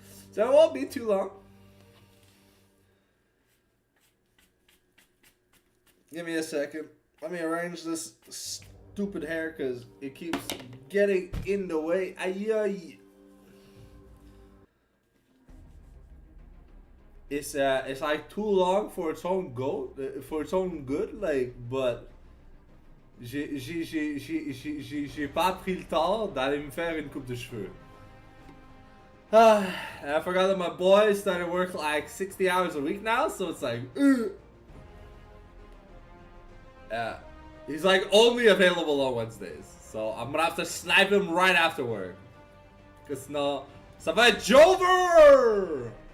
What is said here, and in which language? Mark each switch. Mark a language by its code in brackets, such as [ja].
[en] So it won't be too long. Give me a second. Let me arrange this stupid hair because it keeps getting in the way. Aye. [fr] It's like too long for its own good, like, but j'ai pas pris le temps d'aller me faire une coupe de cheveux. [en] And I forgot that my boy started work like 60 hours a week now, so it's like, yeah, he's like only available on Wednesdays, so I'm gonna have to snipe him right after work. [fr] Cause no, ça va être Jover!